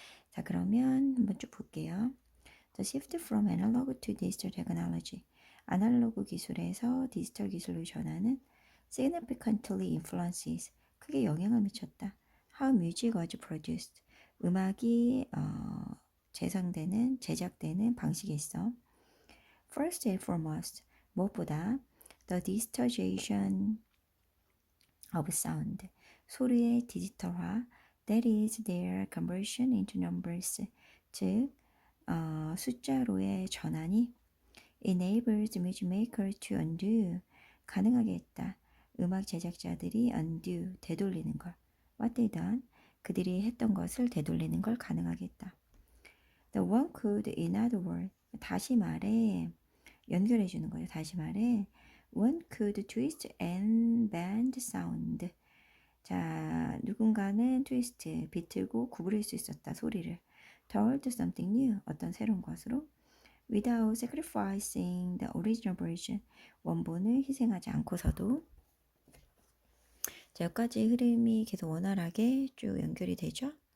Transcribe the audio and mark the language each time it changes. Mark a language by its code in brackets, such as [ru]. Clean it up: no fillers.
[ko] 자, 그러면 한번 쭉 볼게요. [en] The shift from analog to digital technology. [ko] 아날로그 기술에서 디지털 기술로 전하는 [en] significantly influences. [ko] 크게 영향을 미쳤다. [en] How music was produced. [ko] 음악이 제작되는 방식에 있어. [en] First and foremost, [ko] 무엇보다 [en] the digitization of sound, [ko] 소리의 디지털화, [en] that is their conversion into numbers, [ko] 즉 숫자로의 전환이 [en] enables music makers to undo, [ko] 가능하게 했다. 음악 제작자들이 undo, 되돌리는 걸. [en] What they done, [ko] 그들이 했던 것을 되돌리는 걸 가능하게 했다. [en] The one could, in other words, [ko] 다시 말해, 연결해 주는 거예요. 다시 말해, [en] one could twist and bend sound. [ko] 자, 누군가는 트위스트, 비틀고 구부릴 수 있었다, 소리를. [en] Told something new, [ko] 어떤 새로운 것으로. [en] Without sacrificing the original version, [ko] 원본을 희생하지 않고서도. 자, 여기까지 흐름이 계속 원활하게 쭉 연결이 되죠?